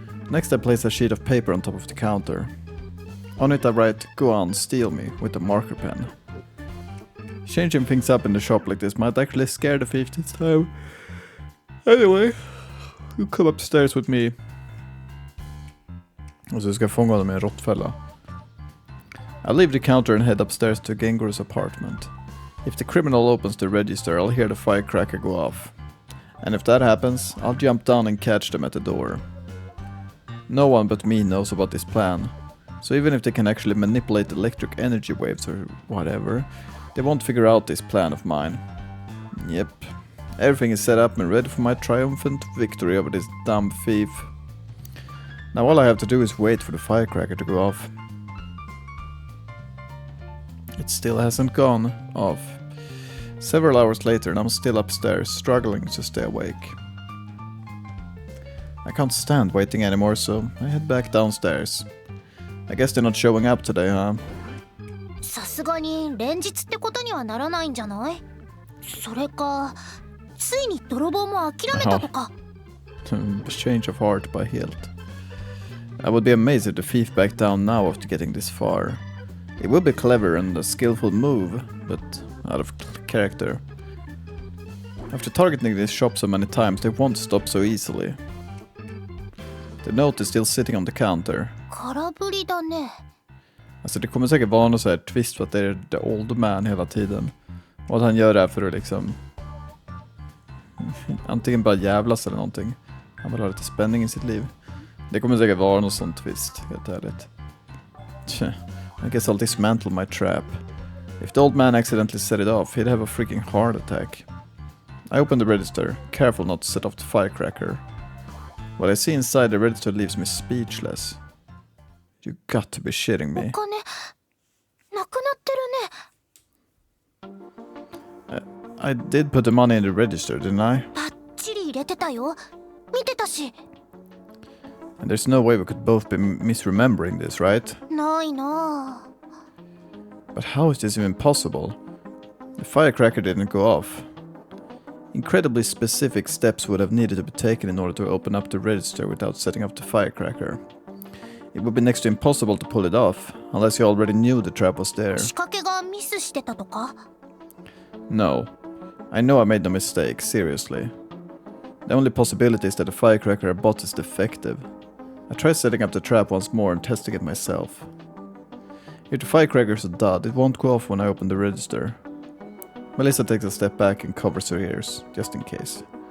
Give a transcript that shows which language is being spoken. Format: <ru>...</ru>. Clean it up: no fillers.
<en>Next I place a sheet of paper on top of the counter. On it I write, "Go on, steal me," with a marker pen. Changing things up in the shop like this might actually scare the thief this time. Anyway, you come upstairs with me.</en> <sv>Och så ska jag fånga honom i en råttfälla.</sv> <en>I'll leave the counter and head upstairs to Gengoru's apartment. If the criminal opens the register, I'll hear the firecracker go off. And if that happens, I'll jump down and catch them at the door. No one but me knows about this plan. So even if they can actually manipulate electric energy waves or whatever, they won't figure out this plan of mine. Yep. Everything is set up and ready for my triumphant victory over this dumb thief. Now all I have to do is wait for the firecracker to go off. It still hasn't gone off. Several hours later and I'm still upstairs, struggling to stay awake. I can't stand waiting anymore, so I head back downstairs. I guess they're not showing up today, huh?</en> <ja>さすがに連日ってことにはならないんじゃない？それか、ついに泥棒も諦めたとか。</ja> <en>Change of heart by Hilt. I would be amazed if the thief backed down now after getting this far. It would be clever and a skillful move, but out of character. After targeting this shop so many times, they won't stop so easily. The note is still sitting on the counter.</en> <ja>空振りだね。</ja> <sv>Alltså det kommer säkert vara någon så här twist för att det är</sv> <en>the old man</en> <sv>hela tiden. Och att han gör det här för att liksom... antingen bara jävlas eller någonting. Han vill ha lite spänning i sitt liv. Det kommer säkert vara någon sån twist, helt ärligt.</sv> <en>I guess I'll dismantle my trap. If the old man accidentally set it off, he'd have a freaking heart attack. I open the register, careful not to set off the firecracker. What I see inside the register leaves me speechless. You got to be shitting me.</en> <ja>お金なくなってるね。</ja> <en>I did put the money in the register, didn't I?</en> <ja>バッチリ入れてたよ。見てたし。</ja> <en>And there's no way we could both be misremembering this, right?</en> <ja>ないな。</ja> <en>But how is this even possible? The firecracker didn't go off. Incredibly specific steps would have needed to be taken in order to open up the register without setting up the firecracker. It would be next to impossible to pull it off, unless you already knew the trap was there.</en> <ja>仕掛けがミスしてたとか？</ja> <en>No. I know I made no mistake, seriously. The only possibility is that the firecracker I bought is defective. I tried setting up the trap once more and testing it myself. If the firecracker's a dud, it won't go off when I open the register. Melissa takes a step back and covers her ears, just in case.</en>